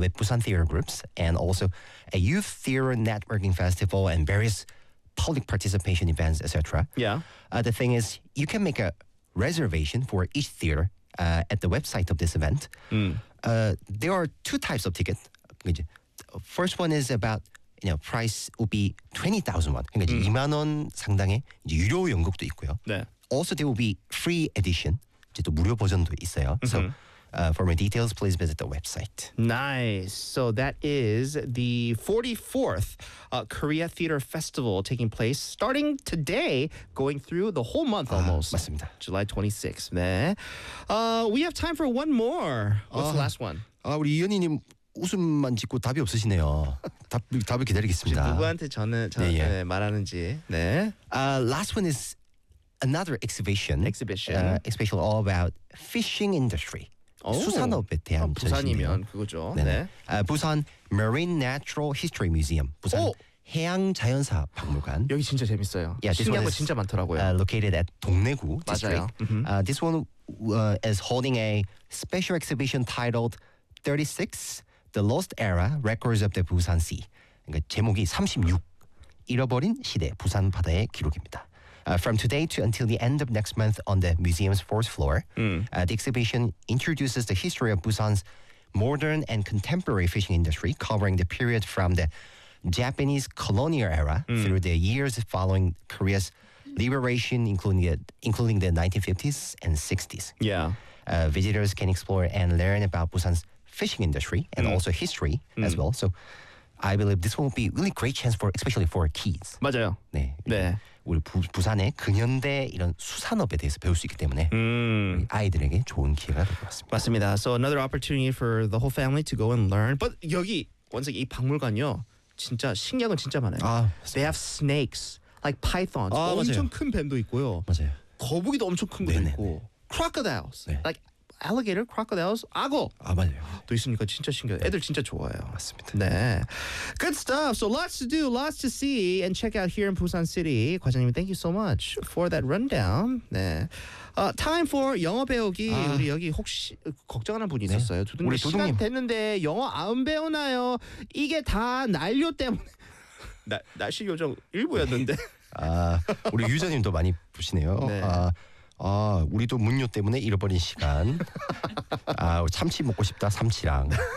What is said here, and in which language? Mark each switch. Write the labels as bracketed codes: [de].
[en] With Busan theater groups and also a youth theater networking festival and various public participation events, etc. Yeah. The thing is, you can make a reservation for each theater at the website of this event. Mm. There are two types of tickets. First one is about you know, price will be 20,000 won. [ko] 그러니까 2만 원 상당의 이제 유료 연극도 있고요. 네. [en] Also, there will be free edition. [ko] 이제 또 무료 버전도 있어요. Mm-hmm. [en] So, for more details, please visit the website. Nice. So that is the 44th Korea Theater Festival taking place starting today, going through the whole month almost. [ko] 맞습니다. [en] July 26th. 네. We have time for one more. What's the last one? [ko] 우리 이현희님. 웃음만 짓고 답이 없으시네요. 답을 기다리겠습니다. 누구한테 저는 네, 말하는지. 네. [en] Last one is another exhibition. Exhibition all about fishing industry. 오. [ko] 수산업에 대한 부산이면 그거죠. 네네. 네. [en] Busan Marine Natural History Museum. [ko] 부산 오. 해양 자연사 박물관. 여기 진짜 재밌어요. Yeah, 신기한 거 진짜 많더라고요. [en] Located at 동래구. [ko] 맞아요. [en] This one is holding a special exhibition titled 36. The Lost Era, Records of the Busan Sea. [ko] 그러니까 제목이 36, 잃어버린 시대, 부산 바다의 기록입니다. [en] From today to until the end of next month on the museum's fourth floor, the exhibition introduces the history of Busan's modern and contemporary fishing industry, covering the period from the Japanese colonial era through the years following Korea's liberation, including the 1950s and 60s. Yeah. Visitors can explore and learn about Busan's fishing industry and also history as well. So I believe this will be really great chance for especially for kids. [ko] 맞아요. 네. 네. 우리 부산의 근현대 이런 수산업에 대해서 배울 수 있기 때문에 아이들에게 좋은 기회가 될 것 같습니다. 맞습니다. [en] So another opportunity for the whole family to go and learn. [ko] But 여기 원석이 박물관요. 진짜 신기한 건 진짜 많아요. 아, [en] they have snakes like pythons. 아, [ko] 엄청 맞아요. 큰 뱀도 있고요. 맞아요. 거북이도 엄청 큰 것도 있고. [en] Crocodiles. [ko] 네. [en] Like alligator, crocodiles, 악어. [ko] 아 맞아요. 또 있으니까 진짜 신기해요. 애들 진짜 좋아요. 맞습니다. [en] 네. Good stuff. So lots to do, lots to see and check out here in Busan City. 과장님, thank you so much for that rundown. [ko] 네. [en] Time for [ko] 영어 배우기. 우리 여기 혹시 걱정하는 분 있었어요. 네. 두둥님 시간 도둥님. 됐는데 영어 안 배우나요? 이게 다 난료 때문에. 날씨 요정 일부였는데. 아 우리 유저님도 많이 부시네요. 네. 아, 우리도 문요 때문에 잃어버린 시간. 아, 참치 먹고 싶다, 참치랑.